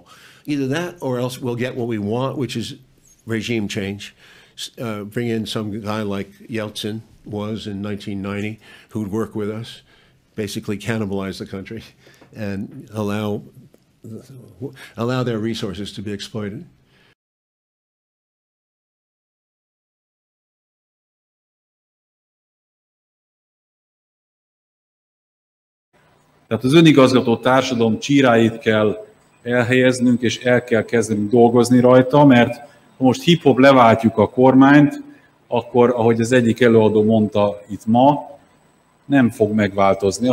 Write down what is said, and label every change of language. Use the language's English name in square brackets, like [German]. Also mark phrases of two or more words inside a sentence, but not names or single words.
[English] Either that, or else we'll get what we want, which is regime change. Bring in some guy like Yeltsin was in 1990, who would work with us, basically cannibalize the country, and allow their resources to be exploited. [Hungarian] Tehát az önigazgató társadalom csíráit kell elhelyeznünk, és el kell kezdenünk dolgozni rajta, mert ha most hip-hop leváltjuk a kormányt, akkor, ahogy az egyik előadó mondta itt ma, nem fog megváltozni.